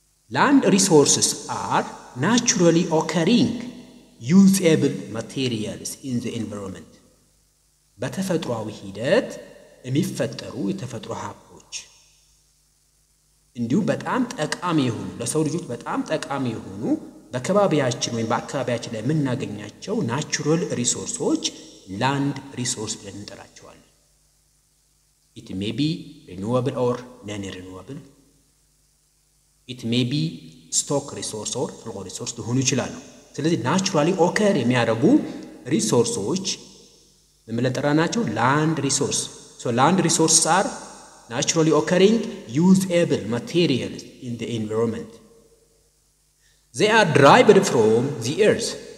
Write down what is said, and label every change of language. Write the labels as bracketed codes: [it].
[en] land resources are naturally occurring usable materials in the environment [am] በተፈጥሯዊ ሂደት የሚፈጠሩ የተፈጥሮ ሀብቶች እንዲሁ በጣም ጠቃሚ የሆኑ ለሰው ልጆች በጣም ጠቃሚ የሆኑ በከባቢያችን ወይም በአካባቢያችን ላይ የምናገኛቸው ናቹራል ሪሶርሶች ላንድ ሪሶርስ ብለን እንጠራቸዋለን። [en] it may be renewable or non-renewable, it may be stock resource or flow resource [am] ሊሆኑ ይችላሉ። ስለዚህ ናቹራሊ ኦከር የሚያደርጉ ሪሶርሶች ምን ብለን ጠራናቸው? [en] ላንድ ሪሶርስ። so land resources are naturally occurring usable materials in the environment. They are derived from the earth.